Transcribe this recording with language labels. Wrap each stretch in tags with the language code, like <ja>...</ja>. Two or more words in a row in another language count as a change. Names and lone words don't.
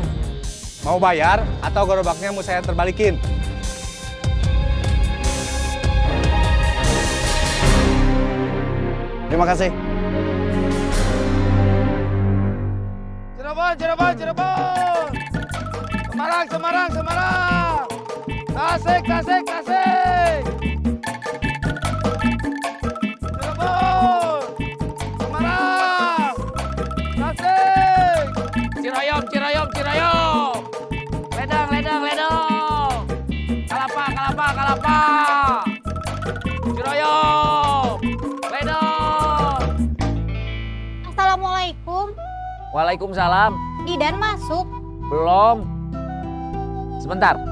<id>Mau bayar atau gerobaknya mau saya terbalikin? Terima kasih. Cirebon, Cirebon, Cirebon. Semarang, Semarang, Semarang. Tasik, Tasik, Tasik. Cirebon. Semarang. Tasik. Cirayom, Cirayom, Cirayom. Ledang, Ledang, Ledang. Kalapa, Kalapa, Kalapa. Cirayom. Ledang. Assalamualaikum. Waalaikumsalam. Didan masuk. Belum. Sebentar.</id>